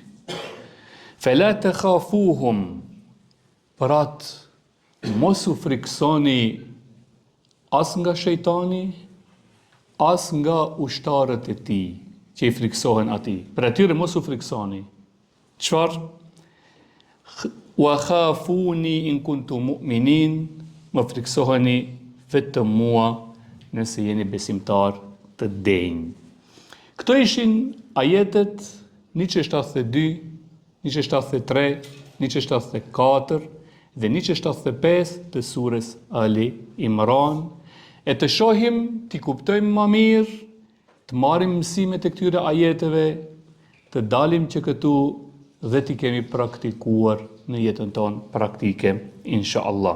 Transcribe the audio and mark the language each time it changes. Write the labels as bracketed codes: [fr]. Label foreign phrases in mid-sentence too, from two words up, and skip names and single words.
[ar] فلا تخافوهم, [sq] për atë mos u friksoni as nga shejtani, as nga ushtarët e tij që i friksohen atij. Për atyre mos u friksoni. Çfarë? [ar] وخافون إن كنتم مؤمنين, [sq] më friksoheni vetëm mua nëse jeni besimtar të denj. Këto ishin ajetet 172, 173, 174 dhe 175 të surës Ali Imran, e të shohim, t'i kuptojmë më mirë, të marrim mësimet e këtyre ajeteve, të dalim që këtu dhe t'i kemi praktikuar në jetën tonë praktike, inshallah.